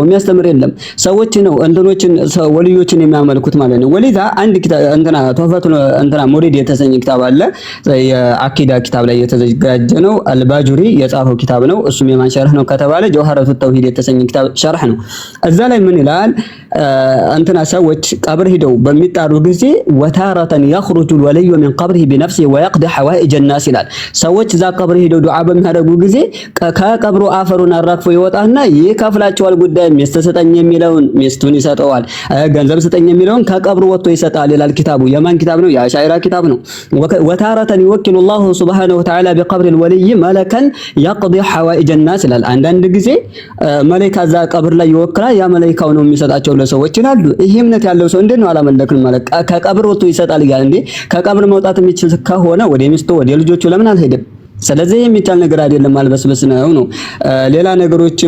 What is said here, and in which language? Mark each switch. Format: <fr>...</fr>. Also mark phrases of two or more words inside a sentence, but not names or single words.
<am>የሚያስተምር የለም። ሰዎች ነው እንትኖችን ወልዮችን የሚያመልኩት ማለት ነው። ወሊዛ አንድ ኪታብ እንትና ተወፈቱ እንትና ሙሪድ የተሰኘ ኪታብ አለ የአቂዳ ኪታብ ላይ የተዘጋጀ ነው። አልባጁሪ የጻፈው ኪታብ ነው። እሱም የማን ሸርህ ነው ከተባለ ጀውሃረቱ ተውሂድ የተሰኘ ኪታብ ሸርህ ነው። እዛ ላይ ምን ይላል? እንትና ሰዎች ቀብር ሂደው በሚጣሩ ጊዜ ወታረተን</am> <ar>يخرج الولي من قبره بنفسه ويقضي حوائج الناس</ar> <am>ይላል። ሰዎች እዛ ቀብር ሂደው ዱዓ በሚያደርጉ ጊዜ ከቀብሩ አፈሩን አራግፎ ይወጣና ይከፍላቸዋል። ጉዳይ ሚስት ስጠኝ የሚለውን ሚስቱን ይሰጠዋል። ገንዘብ ስጠኝ የሚለውን ከቀብሩ ወጥቶ ይሰጣል ይላል ኪታቡ። የማን ኪታብ ነው? የአሻዒራ ኪታብ ነው። ወታረተን</am> <ar>يوكل الله سبحانه وتعالى بقبر الولي ملكا يقضي حوائج الناس</ar> <am>ይላል። አንዳንድ ጊዜ መላእክት እዛ ቀብር ላይ ይወክላል። ያ መላእክታው ነው የሚሰጣቸው ለሰዎች ይላሉ። ይሄ እምነት ያለው ሰው እንዴት ነው አላመለክንም ማለት ከቀብር ወጥቶ ይሰጣል ይላል እንዴ? ከቀብር መውጣት የሚችል ከሆነ ወደ ሚስቱ ወደ ልጆቹ ለምን አልሄድም? ስለዚህ የሚቻል ነገር አይደለም። አልበስበስ ነው። ሌላ ነገሮችም</am>